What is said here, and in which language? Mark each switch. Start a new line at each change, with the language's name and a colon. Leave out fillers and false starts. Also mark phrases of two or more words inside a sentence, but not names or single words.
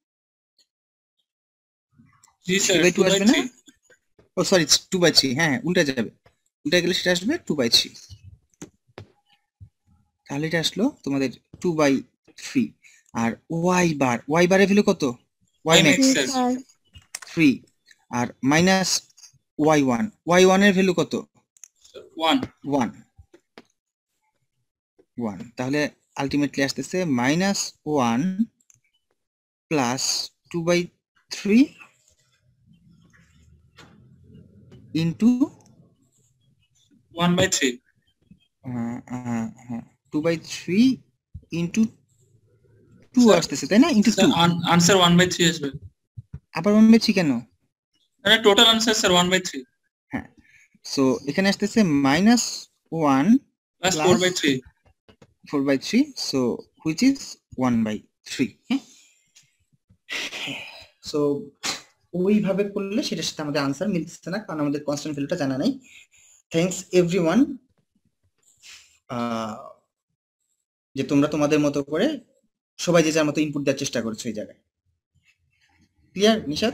Bangla: জি স্যার 2/2 আসবে না? 2/3। ও সরি, 2/3। হ্যাঁ, উল্টা যাবে, উল্টা গেলে সেটা আসবে 2/3। তাহলে এটা আসলো তোমাদের 2/3 আর y বারের ভ্যালু কত y Y max max, 2 sir. স্যার 3 আর মাইনাস y1 এর ভ্যালু কত 1. 1 তাহলে আলটিমেটলি আসতেছে -1 প্লাস 2/3 ইন্টু 1/3. 2/3 ইন্টু 2 Sir, আসতেছে তাই না ইন্টু Sir, 2 answer 1/3 আসবে। আবার 1/3 কেন মানে
English: total answer
Bangla: স্যার 1/3 হ্যাঁ সো এখানে আসতেছে -1 প্লাস Plus 4/3। 4/3
English: so which is
Bangla: 1/3 সো ওইভাবে করলে সেটার সাথে আমাদের আনসার মিলছে না কারণ আমাদের কনস্ট্যান্ট ভ্যালুটা জানা নাই
English: thanks everyone
Bangla: যে তোমরা তোমাদের মতো করে সবাই যে যার মতো ইনপুট দেওয়ার চেষ্টা করছো এই জায়গায় ক্লিয়ার নিশাত